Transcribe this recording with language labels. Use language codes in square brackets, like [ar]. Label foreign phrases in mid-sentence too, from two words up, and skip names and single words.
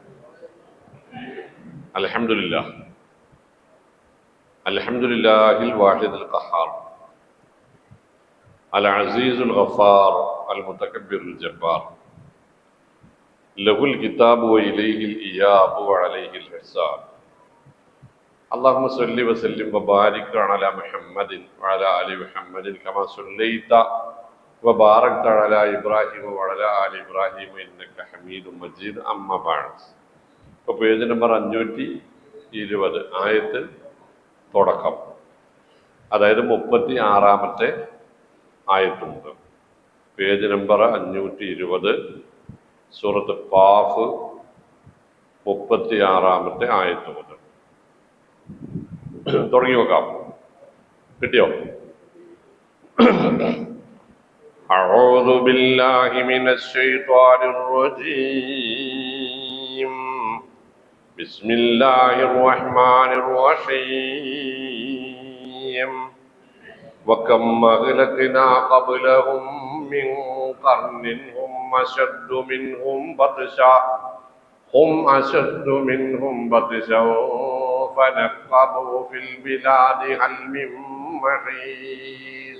[ar] الحمد لله الواحد القهار العزيز الغفار المتكبر الجبار له الكتاب وإليه الإياب وعليه الحساب. اللهم صل وسلم وبارك على محمد وعلى آل محمد كما صليت وباركت على إبراهيم وعلى آل إبراهيم إنك حميد مجيد. أما بعد. [ml] ഇപ്പോൾ പേജ് നമ്പർ 520 ആയത്ത് തുടക്കം, അതായത് 36-ാമത്തെ ആയത്ത് മുതൽ. പേജ് നമ്പർ 520 സൂറത്ത് ഖാഫ് 36-ാമത്തെ ആയത്ത് മുതൽ തുടങ്ങി നോക്കാം. കിട്ടിയോ? [ar] أعوذ بالله من الشيطان الرجيم. بسم الله الرحمن الرحيم. وكم أهلكنا قبلهم من قرن هم أشد منهم بطشا فنقبوا في البلاد هل من محيص.